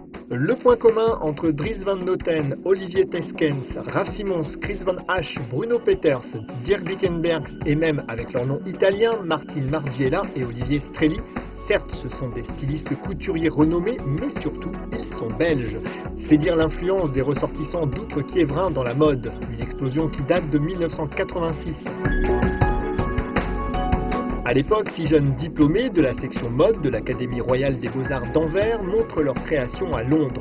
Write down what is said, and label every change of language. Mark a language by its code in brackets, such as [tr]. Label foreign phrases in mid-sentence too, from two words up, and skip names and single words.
[fr] Le point commun entre Dries Van Noten, Olivier Theyskens, Raf Simons, Chris Van Hache, Bruno Peters, Dirk Bickenbergs et même avec leur nom italien, Martin Margiela et Olivier Strelli, certes ce sont des stylistes couturiers renommés, mais surtout ils sont belges. C'est dire l'influence des ressortissants d'outre-Quiévrain dans la mode, une explosion qui date de 1986. À l'époque, 6 jeunes diplômés de la section mode de l'Académie royale des beaux-arts d'Anvers montrent leur création à Londres.